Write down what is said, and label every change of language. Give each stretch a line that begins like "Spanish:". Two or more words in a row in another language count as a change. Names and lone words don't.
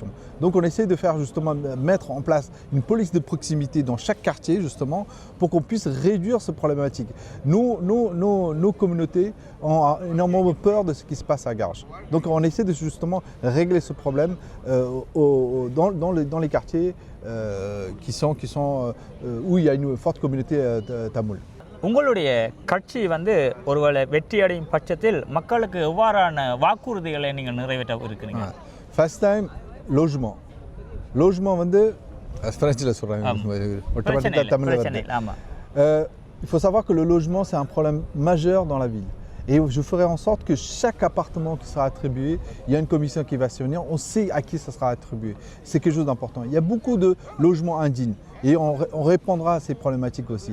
French: Donc on essaie de faire justement mettre en place une police de proximité dans chaque quartier justement pour qu'on puisse réduire cette problématique. Nos communautés ont énormément peur de ce qui se passe à Garges. Donc on essaie de justement régler ce problème dans les quartiers qui sont où il y a une forte communauté tamoule.
Tamil: உங்களுடைய கட்சி வந்து ஒருவேளை வெற்றி அடையும் பட்சத்தில் மக்களுக்கு எவ்வாறான வாக்குறுதிகளை நீங்கள் நிறைவேற்ற இருக்கிறீங்க?
English: First time,
French: logement. Logement
Tamil: வந்து ஃப்ரெஞ்சில் சொல்கிறாங்க.
French: Il faut savoir que le logement, c'est un problème majeur dans la ville. Et je ferai en sorte que chaque appartement qui sera attribué, il y a une commission qui va se venir, on sait à qui ça sera attribué. C'est quelque chose d'important. Il y a beaucoup de logements indignes et on répondra à ces problématiques aussi.